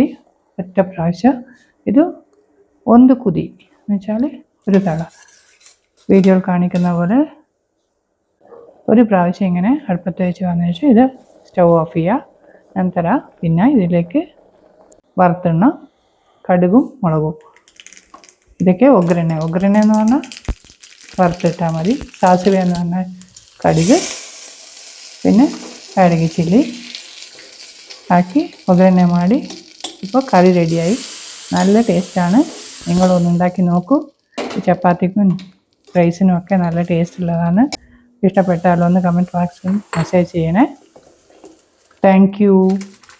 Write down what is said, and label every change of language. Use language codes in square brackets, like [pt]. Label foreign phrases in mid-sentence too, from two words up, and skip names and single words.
[ml] ഒറ്റ പ്രാവശ്യം ഇത് ഒന്ന് കുതി എന്ന് വെച്ചാൽ ഒരു തള വീഡിയോയിൽ കാണിക്കുന്ന പോലെ ഒരു പ്രാവശ്യം ഇങ്ങനെ അടുപ്പത്ത് വെച്ച് വന്നതിന് ശേഷം ഇത് [en] stove off [ml] ചെയ്യുക. ನಂತರ പിന്നെ ഇതിലേക്ക് വറുത്തെണ്ണ, കടുകും മുളകും, ഇതൊക്കെ ഒഗ്ഗരണ എന്ന് പറഞ്ഞാൽ വറുത്തിട്ടാൽ മതി. സാസിവ എന്ന് പറഞ്ഞാൽ കടുക്, പിന്നെ കടുക് ചില്ലി [kn] ಹಾಕಿ ಒಗ್ಗರಣೆ ಮಾಡಿ. [ml] ഇപ്പോൾ കറി റെഡിയായി. നല്ല ടേസ്റ്റാണ്. നിങ്ങളൊന്ന് ഉണ്ടാക്കി നോക്കൂ. ചപ്പാത്തിക്കും റൈസിനും ഒക്കെ നല്ല ടേസ്റ്റ് ഉള്ളതാണ്. ഇഷ്ടപ്പെട്ടാലൊന്ന് കമൻറ്റ് ബോക്സിൽ മെസ്സേജ് ചെയ്യണേ. [en] thank you.